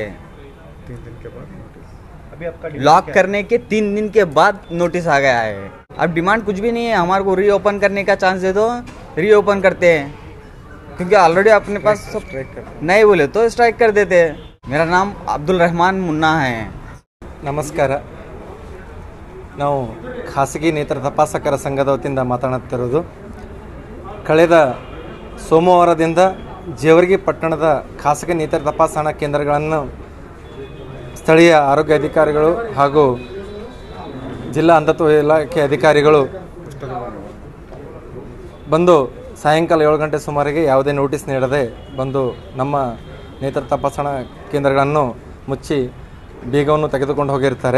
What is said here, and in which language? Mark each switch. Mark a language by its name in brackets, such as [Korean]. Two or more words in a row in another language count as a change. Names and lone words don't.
[Hindi] 3 दिन के बाद नोटिस। अभी आपका लॉक करने के 3 दिन के बाद नोटिस आ गया है। अब डिमांड कुछ भी नहीं है, हमारे को रीओपन करने का चांस दे दो, रीओपन करते हैं, क्योंकि ऑलरेडी अपने पास सब नहीं बोले तो स्ट्राइक कर देते हैं। मेरा नाम अब्दुल रहमान मुन्ना है। [Kannada] ನಮಸ್ಕಾರ. ನಾವು ಖಾಸಗಿ ನೇತ್ರ ತಪಾಸಕರ ಸಂಘದ ವತಿಯಿಂದ ಮಾತನಾಡುತ್ತಿರುವುದು. ಕಳೆದ ಸೋಮವಾರದಿಂದ ಜೇವರ್ಗಿ ಪಟ್ಟಣದ ಖಾಸಗಿ ನೇತ್ರ ತಪಾಸಣಾ ಕೇಂದ್ರಗಳನ್ನು ಸ್ಥಳೀಯ ಆರೋಗ್ಯ ಅಧಿಕಾರಿಗಳು ಹಾಗೂ ಜಿಲ್ಲಾ ಅಂಧತ್ವ ಇಲಾಖೆ ಅಧಿಕಾರಿಗಳು ಬಂದು ಸಾಯಂಕಾಲ 7 ಗಂಟೆ ಸುಮಾರಿಗೆ ಯಾವುದೇ ನೋಟಿಸ್ ನೀಡದೆ ಬಂದು ನಮ್ಮ ನೇತ್ರ ತಪಾಸಣಾ ಕೇಂದ್ರಗಳನ್ನು ಮುಚ್ಚಿ ಬೀಗವನ್ನು ತೆಗೆದುಕೊಂಡು ಹೋಗಿರ್ತಾರೆ.